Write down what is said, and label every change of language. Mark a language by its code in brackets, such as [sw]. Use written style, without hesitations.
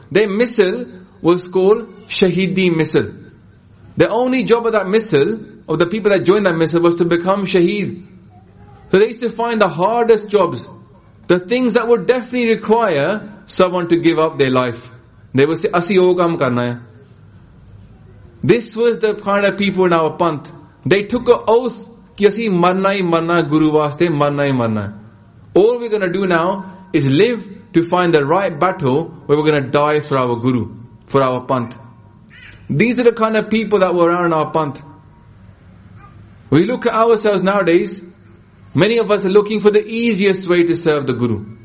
[en] Their missile was called Shahidi missile. The only job of that missile, of the people that joined that missile, was to become Shaheed. So they used to find the hardest jobs, the things that would definitely require someone to give up their life. They would say, [pa] ਅਸੀ ਓਗਮ ਕਰਨਾ ਹੈ. [en] This was the kind of people in our panth. They took an oath, [pa] ki asi marna hi marna [en] guru vaste, marna hi marna. All we're going to do now is live to find the right battle where we're going to die for our guru, for our panth. These are the kind of people that were around in our panth. We look at ourselves nowadays, many of us are looking for the easiest way to serve the guru.